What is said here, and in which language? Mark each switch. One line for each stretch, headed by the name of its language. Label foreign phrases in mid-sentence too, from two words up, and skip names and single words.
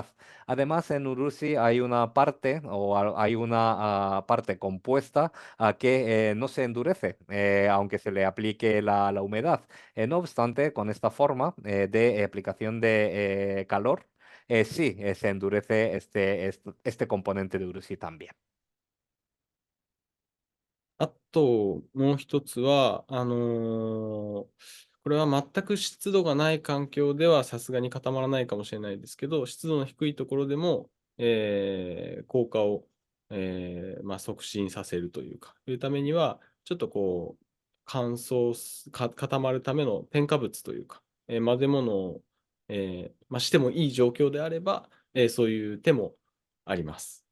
Spanish: Además, en urushi hay una parte o hay una parte compuesta que no se endurece, aunque se le aplique la humedad. No obstante, con esta forma de aplicación de calor, sí se endurece este componente de urushi también.
Japanese: あと、もう一つは、これは全く湿度がない環境ではさすがに固まらないかもしれないですけど、湿度の低いところでも、硬化を、促進させるというか、いうためには、ちょっとこう、固まるための添加物というか、混ぜ物を、してもいい状況であれば、そういう手もあります。